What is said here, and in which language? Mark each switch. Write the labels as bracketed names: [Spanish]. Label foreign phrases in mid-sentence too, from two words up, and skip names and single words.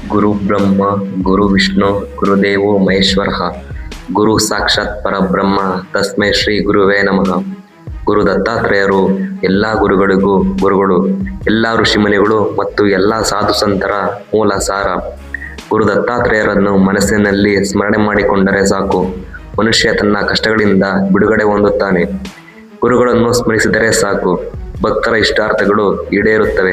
[Sanskrit] ಗುರು ಬ್ರಹ್ಮ ಗುರು ವಿಷ್ಣು ಗುರುದೇವೋ ಮಹೇಶ್ವರ ಗುರು ಸಾಕ್ಷಾತ್ ಪರಬ್ರಹ್ಮ ತಸ್ಮೈ ಶ್ರೀ ಗುರುವೇ ನಮಃ. [Kannada] ಗುರು ದತ್ತಾತ್ರೇಯರು ಎಲ್ಲ ಗುರುಗಳಿಗೂ ಗುರುಗಳು, ಎಲ್ಲ ಋಷಿಮುನಿಗಳು ಮತ್ತು ಎಲ್ಲ ಸಾಧು ಸಂತರ ಮೂಲ ಸಾರ. ಗುರು ದತ್ತಾತ್ರೇಯರನ್ನು ಮನಸ್ಸಿನಲ್ಲಿ ಸ್ಮರಣೆ ಮಾಡಿಕೊಂಡರೆ ಸಾಕು, ಮನುಷ್ಯ ತನ್ನ ಕಷ್ಟಗಳಿಂದ ಬಿಡುಗಡೆ ಹೊಂದುತ್ತಾನೆ. ಗುರುಗಳನ್ನು ಸ್ಮರಿಸಿದರೆ ಸಾಕು, ಭಕ್ತರ ಇಷ್ಟಾರ್ಥಗಳು ಈಡೇರುತ್ತವೆ.